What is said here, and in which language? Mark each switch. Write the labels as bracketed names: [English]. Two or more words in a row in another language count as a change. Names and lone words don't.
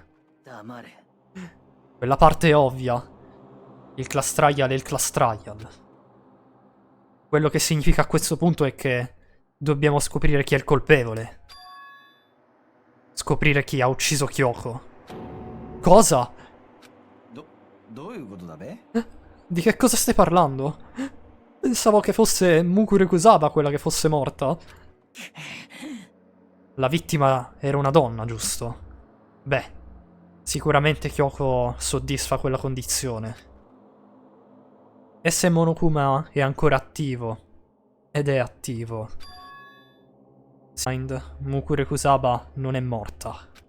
[Italian] Quella parte è ovvia. Il [English] class trial [Italian] è il [English] class trial. [Italian] Quello che significa a questo punto è che dobbiamo scoprire chi è il colpevole. Scoprire chi ha ucciso Kyoko. Cosa? [Japanese] どういうことだべ？ [Italian] Di che cosa stai parlando? Pensavo che fosse Mukure Kusaba quella che fosse morta. La vittima era una donna, giusto? Beh, sicuramente Kyoko soddisfa quella condizione. E se Monokuma è ancora attivo, ed è attivo, Signed, Mukure Kusaba non è morta.